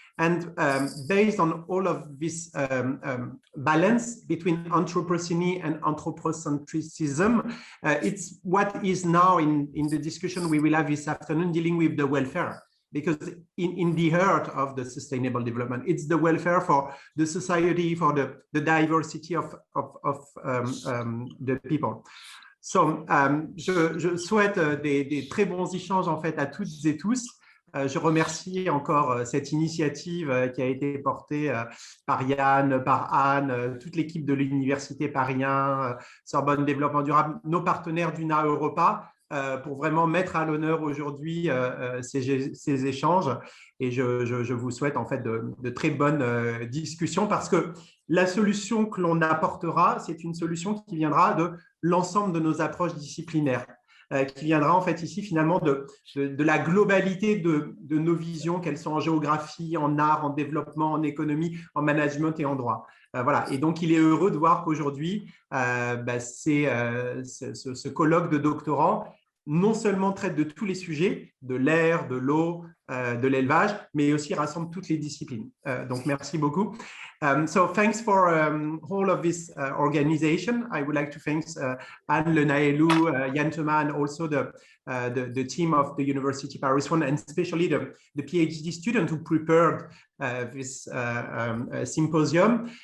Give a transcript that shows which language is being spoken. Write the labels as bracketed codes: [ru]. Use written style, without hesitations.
[en] And based on all of this balance between Anthropocene and anthropocentrism, it's what is now in the discussion we will have this afternoon dealing with the welfare. Because in the heart of the sustainable development, it's the welfare for the society, for the diversity of the people. [fr] So, je souhaite des très bons échanges en fait à toutes et tous. Je remercie encore cette initiative qui a été portée par Yann, par Anne, toute l'équipe de l'Université Paris 1, Sorbonne Développement Durable, nos partenaires d'UNA Europa, pour vraiment mettre à l'honneur aujourd'hui ces échanges. Et je vous souhaite en fait de très bonnes discussions, parce que la solution que l'on apportera, c'est une solution qui viendra de l'ensemble de nos approches disciplinaires. Qui viendra en fait ici finalement de la globalité de nos visions, qu'elles sont en géographie, en art, en développement, en économie, en management et en droit. Voilà. Et donc, il est heureux de voir qu'aujourd'hui, ce colloque de doctorants non seulement traite de tous les sujets, de l'air, de l'eau, de l'élevage, mais aussi rassemble toutes les disciplines. Donc, merci beaucoup. [en] So thanks for all of this organization. I would like to thank Anne Lenaelou, Yann Thomas, and also the team of the University Paris 1, and especially the PhD student who prepared this symposium.